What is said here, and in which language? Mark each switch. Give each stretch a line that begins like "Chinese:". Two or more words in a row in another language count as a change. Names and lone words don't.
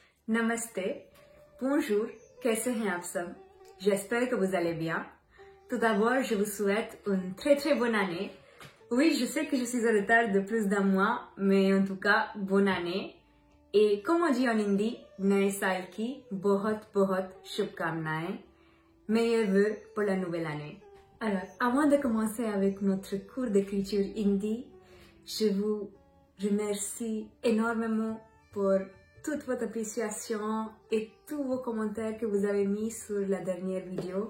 Hindi: Namaste, bonjour, कैसे हैं आप सब?
French: J'espère que vous allez bien. Tout d'abord, je vous souhaite une très bonne année. Oui, je sais que je suis en retard de plus d'un mois, mais en tout cas, bonne année. Et comme on dit en hindi,
Hindi: नए साल की बहुत शुभकामनाएं.
French: Meilleurs vœux pour la nouvelle année. Alors, avant de commencer avec notre cours d'écriture hindi, je vous remercie énormément pour toute votre appréciation et tous vos commentaires que vous avez mis sur la dernière vidéo.